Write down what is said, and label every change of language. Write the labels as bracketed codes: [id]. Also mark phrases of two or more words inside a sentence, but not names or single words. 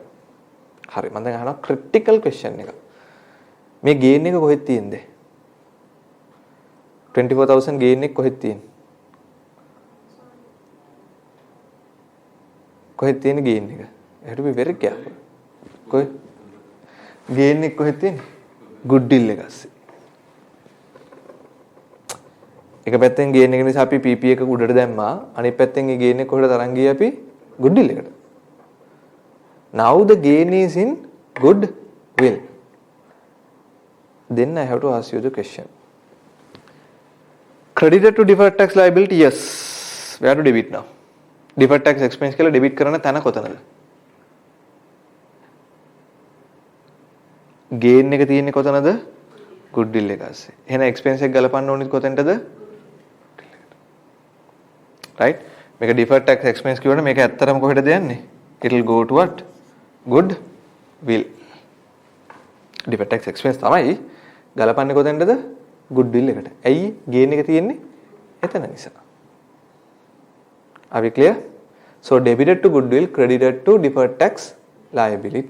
[si] හරි මම දැන් අහනවා [en] critical question [si] එක. මේ gain එක කොහෙද තියෙන්නේ? 24000 gain එක කොහෙද තියෙන්නේ? කොහෙද තියෙන්නේ gain එක? [en] You have to be very careful. [si] කොහෙද? gain එක කොහෙද තියෙන්නේ? goodwill එක ඇස්සේ. එක පැත්තෙන් gain එක නිසා අපි PP එක උඩට දැම්මා. අනිත් පැත්තෙන් මේ gain එක කොහෙද තරන් ගියේ අපි goodwill එකට. [en] Now the gain is in goodwill. Then I have to ask you the question. Credited to deferred tax liability, yes. Where to debit now? Deferred tax expense [si] කියලා debit කරන තැන කොතනද? gain එක තියෙන්නේ කොතනද? goodwill එක ඇස්සේ. එහෙනම් expense එක ගලපන්න ඕනේ කොතෙන්ටද? right? මේක [en] deferred tax expense [si] කියවනේ මේක ඇත්තටම කොහෙටද යන්නේ? [en] It will go to what? goodwill. deferred tax expense [si] තමයි ගලපන්නේ කොතෙන්ටද? goodwill එකට. ඇයි gain එක තියෙන්නේ? එතන නිසා. [en] Are we clear? So debited to goodwill, credited to deferred tax liability.